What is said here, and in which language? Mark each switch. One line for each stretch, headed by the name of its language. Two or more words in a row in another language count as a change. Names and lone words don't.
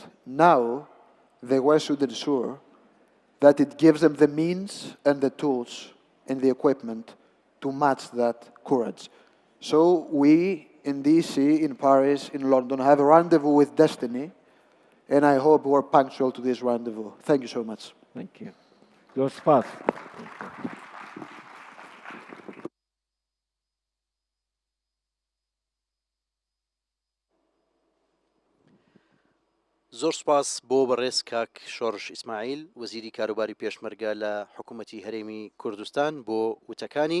English: Now, the West should ensure that it gives them the means and the tools and the equipment to match that courage. So we in DC, in Paris, in London have a rendezvous with destiny, and I hope we're punctual to this rendezvous. Thank you so much. Thank you. Your spot.
Central Kurdish: زۆر سپاس بۆ بەڕێز کاک شۆڕش ئیسماعیل وەزیری کاروباری پێشمەرگە لە حکوومەتی هەرێمی کوردستان بۆ وتەکانی.